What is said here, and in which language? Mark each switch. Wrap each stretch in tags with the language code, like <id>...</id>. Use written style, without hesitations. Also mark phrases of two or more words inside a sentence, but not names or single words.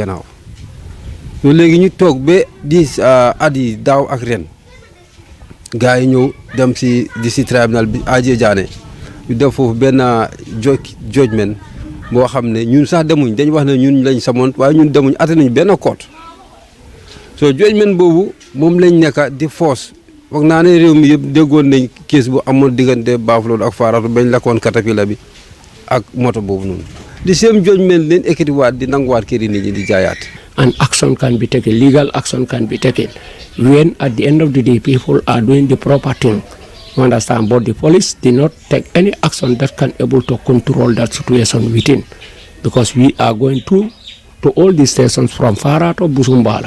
<wo>gannaaw loolu léegi ñu toog ba di at yi daaw ak ren gars yi ñëw dem si tribunal bi Aje Jaane ñu def foofu benn judgment boo xam ne ñun sax demuñ dañ wax ne ñun lañ samoon waaye ñun demuñ atte nañ benn court so judgment boobu moom lañ nekk di force foog naa ne réew mi yëpp déggoon nañ kees bu amoon diggante Bafuloto ak Farato bañ lakkoon caterpillar bi ak moto boobu noonu di same judgment leen ekkati waat di nanguwaat kër yi nit ñi di jaayaat.</wo> <en>And action can be taken, legal action can be taken when at the end of the day people are doing the proper thing. You understand? But the police did not take any action that can able to control that situation within, because we are going to all the stations from Farato to Busumbala.</en>